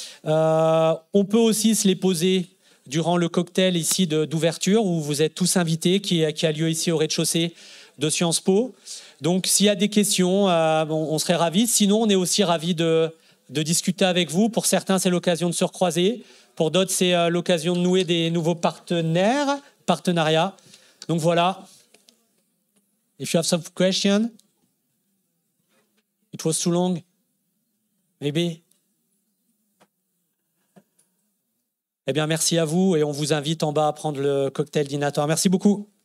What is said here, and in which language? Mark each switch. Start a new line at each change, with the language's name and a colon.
French: On peut aussi se les poser durant le cocktail ici d'ouverture où vous êtes tous invités, qui a lieu ici au rez-de-chaussée de Sciences Po. Donc s'il y a des questions, on serait ravis. Sinon, on est aussi ravis de discuter avec vous. Pour certains, c'est l'occasion de se recroiser. Pour d'autres, c'est l'occasion de nouer des nouveaux partenariats. Donc voilà.
English: If you have some question, it was too long, maybe.
French: Eh bien, merci à vous et on vous invite en bas à prendre le cocktail dînatoire. Merci beaucoup.